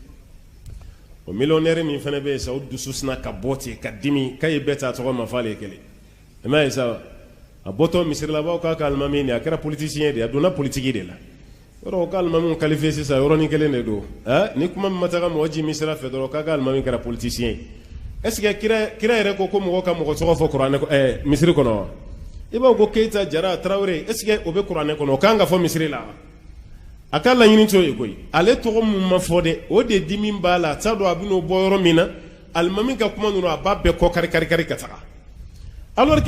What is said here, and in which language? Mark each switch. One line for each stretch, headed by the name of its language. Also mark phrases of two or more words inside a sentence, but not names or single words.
Bambara: o miliyɔnɛri min fana bɛ yen sa o dusu sina ka bɔ ten ka dimi k'a ye bɛɛ ta tɔgɔ ma f'ale kelen i m'a ye sa a bɔtɔ misirilabaw k'a ka alimami de a kɛra politisiyɛn de a donna politiki de la yɔrɔ o ka alimami kalifiye sisan yɔrɔnin kelen de don ni kuma min ma taga mɔgɔ ji min sira fɛ dɔrɔn k'a ka alimami kɛra politisiyɛn ye
French: est ce que
Bambara: kira yɛrɛ ko mɔgɔ ka mɔgɔ tɔgɔ fɔ kuranɛ misiri kɔnɔ wa i b'a ko keyita jara tarawele
French: est ce que
Bambara: o bɛ kuranɛ kɔnɔ o kan ka fɔ misiri la a ka laɲini t'o ye koyi ale tɔgɔ min ma fɔ dɛ o de dimi b'a la a t'a dɔn a bɛ n'o bɔ yɔrɔ min na alimami ka kuma ninnu a b'a bɛɛ kɔ kari ka taga
French: alors que